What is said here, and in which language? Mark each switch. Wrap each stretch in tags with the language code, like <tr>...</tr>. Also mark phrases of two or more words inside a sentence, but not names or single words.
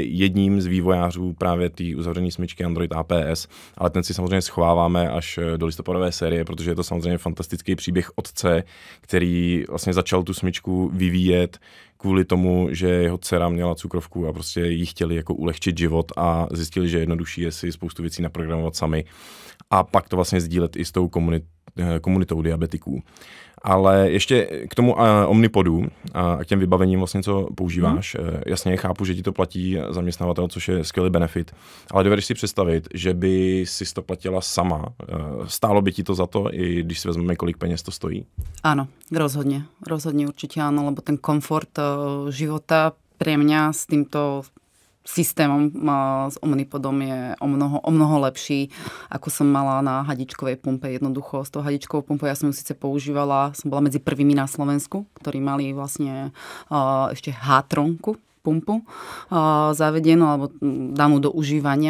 <cs>jedním z vývojářů právě té uzavřené smyčky Android APS, ale ten si samozřejmě schováváme až do listopadové série, protože je to samozřejmě fantastický příběh otce, který vlastně začal tu smyčku vyvíjet kvůli tomu, že jeho dcera měla cukrovku a prostě jí chtěli jako ulehčit život a zjistili, že jednodušší je si spoustu věcí naprogramovat sami a pak to vlastně sdílet i s tou komunitou diabetiků. Ale ještě k tomu Omnipodu a k těm vybavením vlastně, co používáš. Jasně chápu, že ti to platí zaměstnavatel, což je skvělý benefit, ale dovedeš si představit, že by si to platila sama. Stálo by ti to za to, i když si vezmeme, kolik peněz to stojí?</cs> <sk>Áno, rozhodne. Rozhodne určite áno, lebo ten komfort života pre mňa s týmto systémom s Omnipodom je o mnoho lepší, ako som mala na hadičkovej pumpe. Jednoducho s tou hadičkovou pumpou ja som ju síce používala, som bola medzi prvými na Slovensku, ktorí mali vlastne ešte H-tronku pumpu zavedenú alebo danú do užívania.</sk>